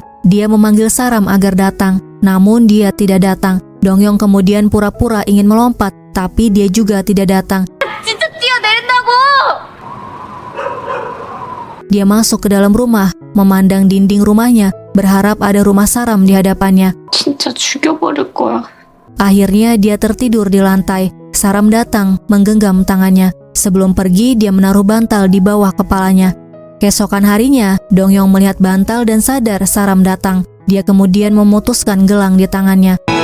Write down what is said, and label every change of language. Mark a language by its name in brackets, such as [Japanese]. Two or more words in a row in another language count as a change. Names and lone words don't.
[Indonesian] Dia memanggil Saram agar datang, namun dia tidak datang. Dongyong kemudian pura-pura ingin melompat, tapi dia juga tidak datang. Dia masuk ke dalam rumah, memandang dinding rumahnya, berharap ada rumah Saram di hadapannya. [Korean] 진짜 죽여버릴 거야. [Indonesian] Akhirnya dia tertidur di lantai. Saram datang, menggenggam tangannya. Sebelum pergi, dia menaruh bantal di bawah kepalanya. Keesokan harinya, Dongyong melihat bantal dan sadar Saram datang. Dia kemudian memutuskan gelang di tangannya.